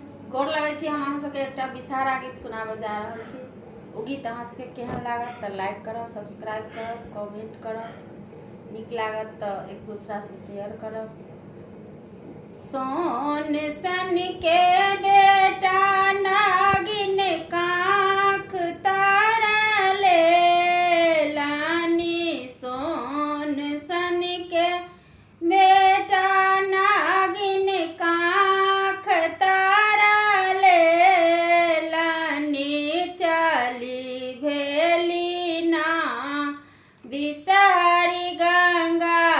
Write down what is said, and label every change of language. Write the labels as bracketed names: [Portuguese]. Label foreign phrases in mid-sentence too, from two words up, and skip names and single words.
[Maithili] गोर लगै छी। हम अहाँ सबके एकटा विषहारा गीत सुनाबऽ जा रहल छी। ओ गीत अहाँ सबके केहन लागत तऽ लाइक करब, सब्सक्राइब करब, कमेंट करब। नीक लागत तऽ एक दूसरा से शेयर करब। सोन सन के बेटा नागिन काख तारले लानी, सोन सन के बेटा नागिन काख तारले लानी, चली भेली ना बिसारी गंगा